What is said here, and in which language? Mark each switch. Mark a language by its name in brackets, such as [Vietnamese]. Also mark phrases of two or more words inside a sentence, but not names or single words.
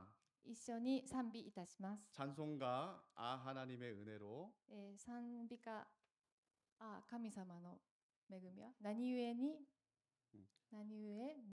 [Japanese] 一緒に賛美いたします。 [Korean] 찬송가 아 하나님의 은혜로 [Japanese] 賛美歌、神様の恵みは何故に、何故